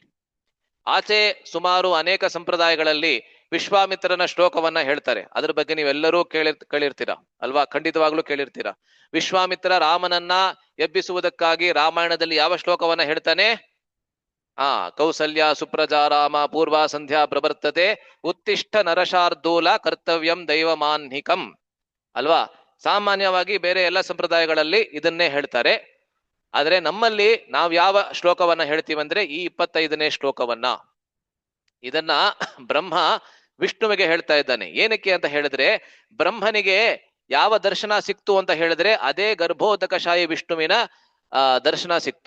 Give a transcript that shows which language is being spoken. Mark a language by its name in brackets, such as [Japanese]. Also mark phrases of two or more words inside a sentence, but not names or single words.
[Kannada] ಆಚೆ ಸುಮಾರು ಅನೇಕ ಸಂಪ್ರದಾಯಗಳಲ್ಲಿ ವಿಶ್ವಾಮಿತ್ರನ ಶ್ಲೋಕವನ್ನ ಹೇಳ್ತಾರೆ. ಅದ್ರ ಬಗ್ಗೆ ನೀವೆಲ್ಲರೂ ಕೇಳಿರ್ತೀರಾ ಅಲ್ವಾ? ಖಂಡಿತವಾಗ್ಲೂ ಕೇಳಿರ್ತೀರಾ. ವಿಶ್ವಾಮಿತ್ರ ರಾಮನನ್ನ ಎಬ್ಬಿಸುವುದಕ್ಕಾಗಿ ರಾಮಾಯಣದಲ್ಲಿ ಯಾವ ಶ್ಲೋಕವನ್ನ ಹೇಳ್ತಾನೆ? [Sanskrit] ಕೌಸಲ್ಯ ಸುಪ್ರಜಾ ರಾಮ ಪೂರ್ವ ಸಂಧ್ಯಾ ಪ್ರವರ್ತತೆ ಉತ್ತಿಷ್ಠ ನರಶಾರ್ದೂಲ ಕರ್ತವ್ಯಂ ದೈವಮಾನ್ಹಿಕಂ ಅಲ್ವಾ? [Kannada] ಸಾಮಾನ್ಯವಾಗಿ ಬೇರೆ ಎಲ್ಲ ಸಂಪ್ರದಾಯಗಳಲ್ಲಿ ಇದನ್ನೇ ಹೇಳ್ತಾರೆ. ಆದ್ರೆ ನಮ್ಮಲ್ಲಿ ನಾವು ಯಾವ ಶ್ಲೋಕವನ್ನ ಹೇಳ್ತೀವಂದ್ರೆ ಈ 25ನೇ ಶ್ಲೋಕವನ್ನ. ಇದನ್ನ ಬ್ರಹ್ಮ ವಿಷ್ಣುವಿಗೆ ಹೇಳ್ತಾ ಇದ್ದಾನೆ. ಏನಕ್ಕೆ ಅಂತ ಹೇಳಿದ್ರೆ, ಬ್ರಹ್ಮನಿಗೆ ಯಾವ ದರ್ಶನ ಸಿಕ್ತು ಅಂತ ಹೇಳಿದ್ರೆ ಅದೇ ಗರ್ಭೋದಕಶಾಹಿ ವಿಷ್ಣುವಿನ ದರ್ಶನ ಸಿಕ್ತು.